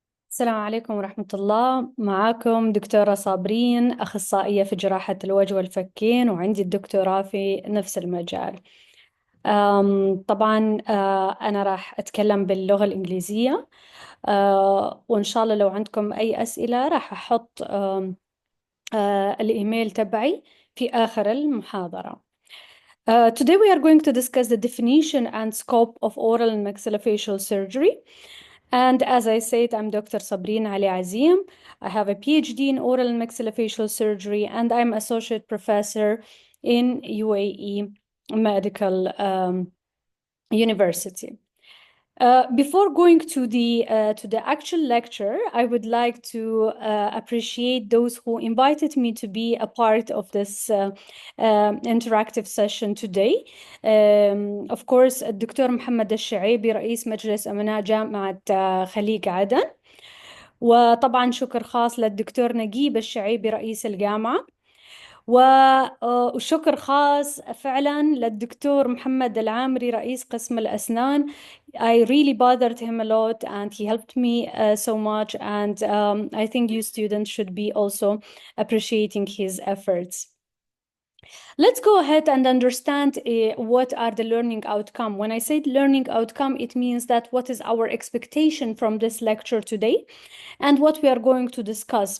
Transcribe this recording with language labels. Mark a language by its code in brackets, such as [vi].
[ar] السلام عليكم ورحمة الله. معاكم دكتورة صابرين، أخصائية في جراحة الوجه والفكين، وعندي الدكتوراه في نفس المجال. طبعا أنا راح أتكلم باللغة الإنجليزية. وإن شاء الله لو عندكم أي أسئلة راح أحط الإيميل تبعي في آخر المحاضرة. [en] Today we are going to discuss the definition and scope of oral and maxillofacial surgery. And as I said, I'm Dr. Sabrin Ali Azim. I have a PhD in oral and maxillofacial surgery, and I'm associate professor in UAE Medical University. Before going to the actual lecture, I would like to appreciate those who invited me to be a part of this interactive session today. Of course, [ar] الدكتور محمد الشعيبي رئيس مجلس أمناء جامعة خليج عدن، وطبعا شكر خاص للدكتور نجيب الشعيبي رئيس الجامعة، وشكر خاص فعلا للدكتور محمد العامري رئيس قسم الأسنان. [en] I really bothered him a lot and he helped me so much, and I think you students should be also appreciating his efforts. Let's go ahead and understand what are the learning outcome. When I say learning outcome, it means that what is our expectation from this lecture today and what we are going to discuss.